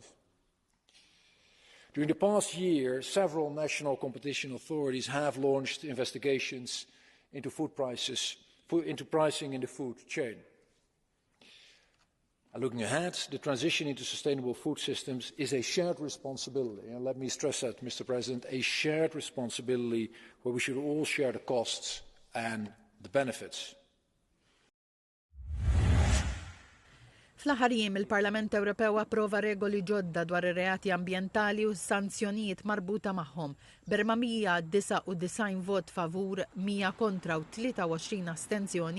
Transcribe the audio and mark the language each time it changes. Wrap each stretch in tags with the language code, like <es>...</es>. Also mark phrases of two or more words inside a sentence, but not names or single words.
<en>During the past year, several national competition authorities have launched investigations into pricing in the food chain. And looking ahead, the transition into sustainable food systems is a shared responsibility. And let me stress that, Mr. President, a shared responsibility where we should all share the costs and the benefits.</en> <mt>Fl-aħħar jiem il-Parlament Ewropew approva regoli ġodda dwar ir-reati ambjentali u s-sanzjonijiet marbuta magħhom b'499 vot favur, 100 kontra u 23 astenzjoni.</mt>